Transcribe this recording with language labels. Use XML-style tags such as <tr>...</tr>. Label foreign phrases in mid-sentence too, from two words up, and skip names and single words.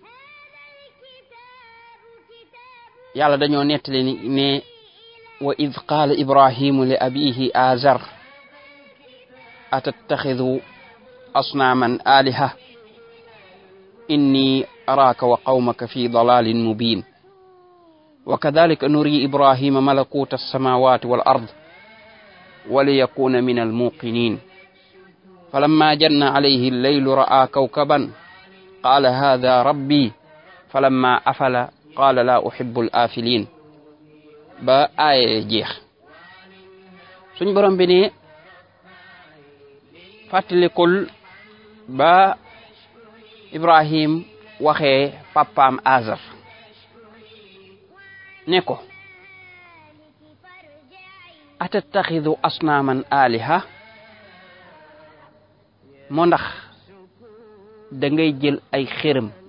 <wo>yàlla dañoo nettali ne</wo> <ar>وإذ قال إبراهيم لأبيه آزر أتتخذ أصناما آلهة إني أراك وقومك في ضلال مبين وكذلك نري إبراهيم ملكوت السماوات والأرض وليكون من الموقنين فلما جن عليه الليل رأى كوكبا قال هذا ربي فلما أفل قال لا أحب الآفلين</ar> <wo>ba ay jeex suñ borom bi ne fàttalikul ba Ibrahim waxee papaam Azar ne ko</wo> <ar>أتتخذ أصناما آلهة</ar> <wo>moo ndax da ngay jël ay xërëm</wo>